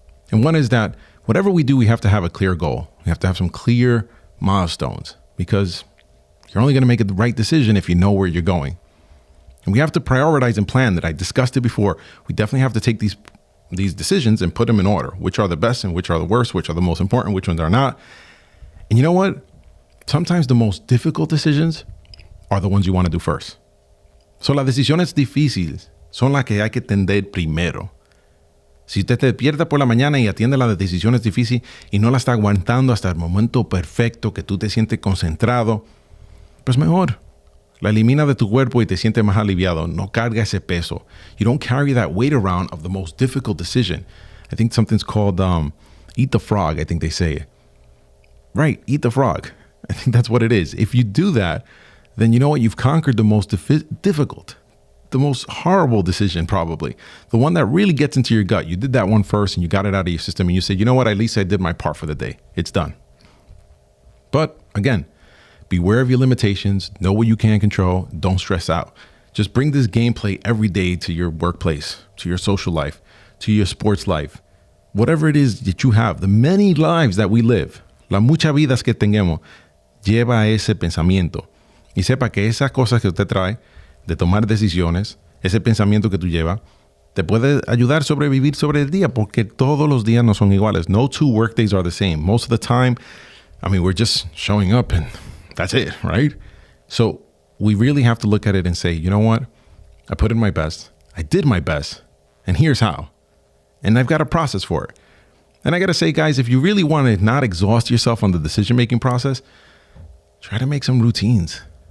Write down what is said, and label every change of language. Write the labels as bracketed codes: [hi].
[en] And one is that whatever we do, we have to have a clear goal. We have to have some clear milestones because you're only going to make the right decision if you know where you're going. And we have to prioritize and plan that. I discussed it before. We definitely have to take these these decisions and put them in order. Which are the best and which are the worst, which are the most important, which ones are not. And you know what? Sometimes the most difficult decisions are the ones you want to do first. [es] So las decisiones difíciles son las que hay que atender primero. Si usted te despierta por la mañana y atiende las decisiones difíciles y no las está aguantando hasta el momento perfecto que tú te sientes concentrado, pues mejor. La elimina de tu cuerpo y te sientes más aliviado. No carga ese peso. [en] You don't carry that weight around of the most difficult decision. I think something's called eat the frog, I think they say it. Right, eat the frog. I think that's what it is. If you do that, then you know what? You've conquered the most difficult, the most horrible decision probably. The one that really gets into your gut. You did that one first and you got it out of your system and you said, you know what? At least I did my part for the day. It's done. But again, beware of your limitations. Know what you can control. Don't stress out. Just bring this gameplay every day to your workplace, to your social life, to your sports life. Whatever it is that you have, the many lives that we live, [es] las muchas vidas que tengamos, lleva ese pensamiento. Y sepa que esas cosas que usted trae, de tomar decisiones, ese pensamiento que tú llevas, te puede ayudar a sobrevivir sobre el día, porque todos los días no son iguales. [en] No two work days are the same. Most of the time, I mean, we're just showing up and that's it, right? So we really have to look at it and say, you know what? I put in my best. I did my best. And here's how. And I've got a process for it. And I got to say, guys, if you really want to not exhaust yourself on the decision-making process, try to make some routines.